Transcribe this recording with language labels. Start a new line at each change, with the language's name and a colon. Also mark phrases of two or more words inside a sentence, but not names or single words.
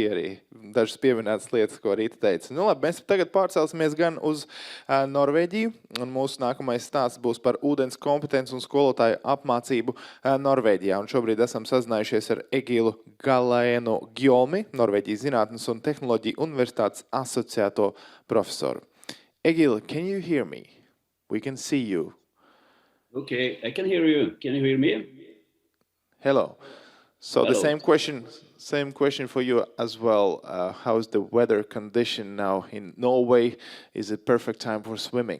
Latvian: bija arī dažas pieminētas lietas, ko Rīta teica. Nu labi, mēs tagad pārcelsimies gan uz Norvēģiju, un mūsu nākamais stāsts būs par ūdens kompetenci un skolotāju apmācību Norvēģijā. Un šobrīd esam sazinājušies ar Egilu Galaenu Gjolmi, Norvēģijas Zinātnes un Tehnoloģiju Universitātes asociēto profesoru.
English: Egil, can you hear me? We can see you. Okay, I can hear you. Can you hear me? Hello. So Hello. the same question for you as well. How's the weather condition now in Norway? Is it perfect time for swimming?